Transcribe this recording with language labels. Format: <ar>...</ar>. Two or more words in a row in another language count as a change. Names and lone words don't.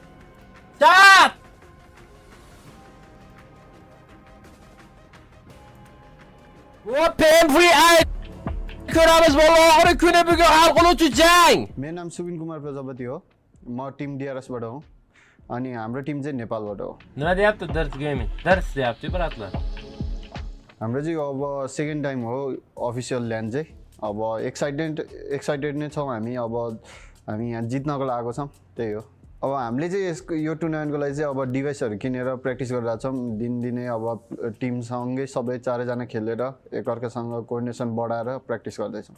<uz>Chat! Open VI ko'ramiz bola. Oxirgi kuni bugun hal qiluvchi jang.</uz> <ne>मेरो नाम सुबिन कुमार प्रजापति हो म टिम डिआरएसबाट हो अनि हाम्रो टिम चाहिँ नेपालबाट हो</ne> <uz>Nima deyapti dars gaming? Dars deyapti bratlar.</uz> <ne>हाम्रो चाहिँ अब</ne> <en>second time</en> <ne>हो</ne> <en>official land</en> <ne>चाहिँ अब एक्साइटेड नै छौँ हामी अब हामी यहाँ जित्नको लागि छौँ त्यही हो अब हामीले चाहिँ यसको यो टुर्नामेन्टको लागि चाहिँ अब डिभाइसहरू किनेर प्र्याक्टिस गरिरहेको छौँ दिनदिनै अब टिमसँगै सबै चारैजना खेलेर एकअर्कासँग कोअर्डिनेसन बढाएर प्र्याक्टिस गर्दैछौँ</ne>